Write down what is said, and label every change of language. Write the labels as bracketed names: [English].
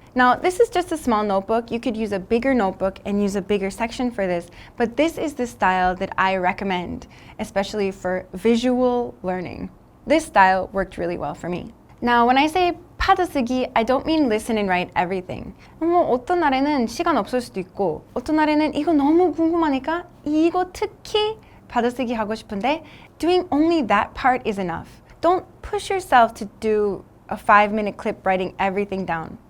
[English] Now, this is just a small notebook. You could use a bigger notebook and use a bigger section for this, but this is the style that I recommend, especially for visual learning. This style worked really well for me. Now, when I say 받아쓰기, I don't mean listen and write everything. [Korean] 어떤 날에는 시간 없을 수도 있고 어떤 날에는 이거 너무 궁금하니까 이거 특히 받아쓰기 하고 싶은데 [English] doing only that part is enough. Don't push yourself to do a 5-minute clip writing everything down.